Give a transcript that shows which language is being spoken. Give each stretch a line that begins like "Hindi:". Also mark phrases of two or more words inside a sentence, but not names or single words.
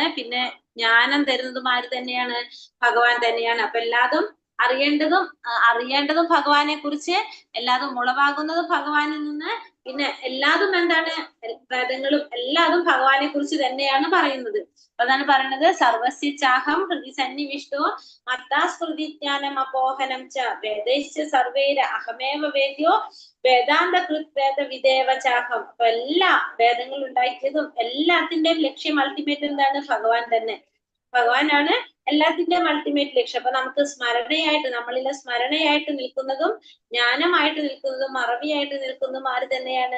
Malayalam: പിന്നെ ജ്ഞാനം തരുന്നതും ആര് തന്നെയാണ്? ഭഗവാൻ തന്നെയാണ്. അപ്പൊ അറിയേണ്ടതും ഭഗവാനെ കുറിച്ച്, എല്ലാതും ഉളവാകുന്നതും ഭഗവാനിൽ നിന്ന്. പിന്നെ എല്ലാതും എന്താണ്? വേദങ്ങളും എല്ലാതും ഭഗവാനെ കുറിച്ച് തന്നെയാണ് പറയുന്നത്. അതാണ് പറയുന്നത്,
Sanskrit: സർവസ്യ ചാഹം ഹൃദി സന്നിവിഷ്ടോ മത്താസ്മൃതി ജ്ഞാനം അപോഹനം ച വേദൈശ്ച സർവൈര അഹമേവ വേദ്യോ വേദാന്ത കൃത് വിദേവ ചാഹം.
Malayalam: അപ്പൊ എല്ലാ വേദങ്ങൾ ഉണ്ടാക്കിയതും എല്ലാത്തിന്റെയും ലക്ഷ്യം അൾട്ടിമേറ്റ് എന്താണ്? ഭഗവാൻ തന്നെ. ഭഗവാനാണ് എല്ലാത്തിന്റെയും അൾട്ടിമേറ്റ് ലക്ഷ്യം. അപ്പൊ നമുക്ക് സ്മരണയായിട്ട്, നമ്മളിലെ സ്മരണയായിട്ട് നിൽക്കുന്നതും ജ്ഞാനമായിട്ട് നിൽക്കുന്നതും മറവിയായിട്ട് നിൽക്കുന്നതും ആര് തന്നെയാണ്?